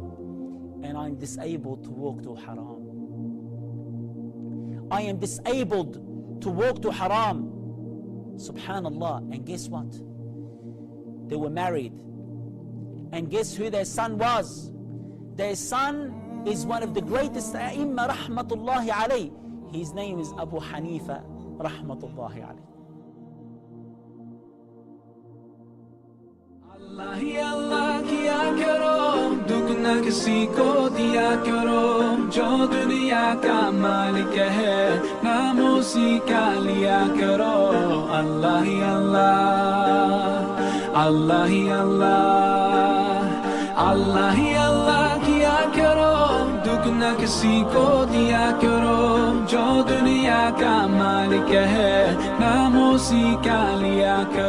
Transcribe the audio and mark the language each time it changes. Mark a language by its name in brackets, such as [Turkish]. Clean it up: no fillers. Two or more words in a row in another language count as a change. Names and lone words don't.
[English] And I am disabled to walk to haram. I am disabled to walk to haram. Subhanallah. And guess what? They were married. And guess who their son was? Their son is one of the greatest A'imma [Arabic] رحمة الله عليه. [English] His name is Abu Hanifah [Arabic] رحمة الله عليه. [Urdu] اللہ ہی اللہ کیا کرو، دکھ نہ کسی کو دیا کرو، جو دنیا کا مالک ہے، نام اسی کا لیا کرو. اللہ ہی اللہ، اللہ ہی اللہ، اللہ ہی اللہ کیا کرو، دکھ نہ کسی کو دیا کرو، جو دنیا کا مالک ہے، نام اسی کا لیا کرو.